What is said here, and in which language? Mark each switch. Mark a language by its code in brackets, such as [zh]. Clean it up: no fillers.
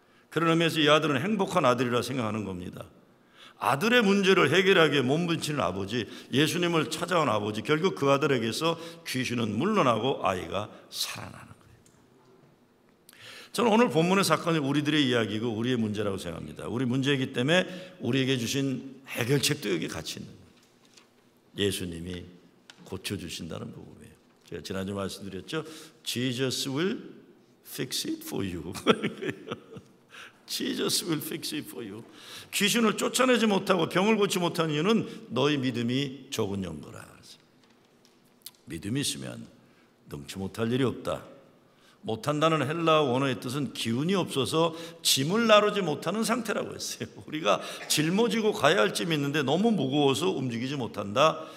[ko] 그런 의미에서 이 아들은 행복한 아들이라 생각하는 겁니다. 아들의 문제를 해결하기 위해 몸부림치는 아버지, 예수님을 찾아온 아버지, 결국 그 아들에게서 귀신은 물러나고 아이가 살아나는 거예요. 저는 오늘 본문의 사건이 우리들의 이야기고 우리의 문제라고 생각합니다. 우리 문제이기 때문에 우리에게 주신 해결책도 여기 같이 있는 거예요. 예수님이 고쳐주신다는 복음이에요. 제가 지난주 말씀드렸죠. [en] Jesus will fix it for you. Jesus will fix it for you. [ko] 귀신을 쫓아내지 못하고 병을 고치지 못한 이유는 너희 믿음이 적은 연거라. 믿음이 있으면 능치 못할 일이 없다. 못한다는 헬라어 원어의 뜻은 기운이 없어서 짐을 나르지 못하는 상태라고 했어요. 우리가 짊어지고 가야 할 짐이 있는데 너무 무거워서 움직이지 못한다.